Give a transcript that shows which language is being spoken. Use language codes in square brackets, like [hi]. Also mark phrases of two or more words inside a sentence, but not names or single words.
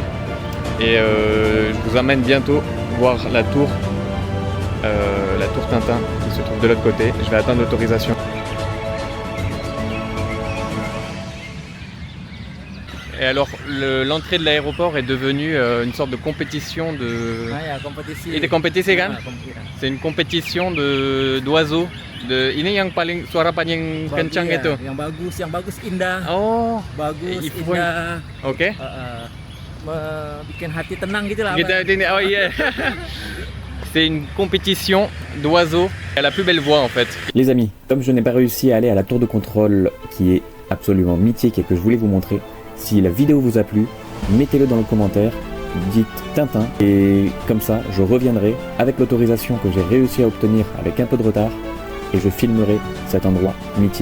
[fr] Et je vous emmène bientôt voir la tour Tintin qui se trouve de l'autre côté. Je vais attendre l'autorisation. Et alors, l'entrée de l'aéroport est devenue une sorte de compétition de... [id] Ah, ya, kompetisi. Itu kompetisi kan? Ah, kompetisi. [fr] C'est une compétition d'oiseaux. [id] Ini yang paling suara paling kencang Iya, itu. yang bagus indah. Oh, Bagus, [fr] il faut- [id] indah. ok. Bikin hati tenang gitu lah. Kita Abang. ini, [en] oh yeah. [fr] C'est une compétition d'oiseaux. Elle a la plus belle voix en fait. Les amis, comme je n'ai pas réussi à aller à la tour de contrôle qui est absolument mythique et que je voulais vous montrer, si la vidéo vous a plu, mettez-le dans le commentaire, dites Tintin et comme ça je reviendrai avec l'autorisation que j'ai réussi à obtenir avec un peu de retard et je filmerai cet endroit mythique.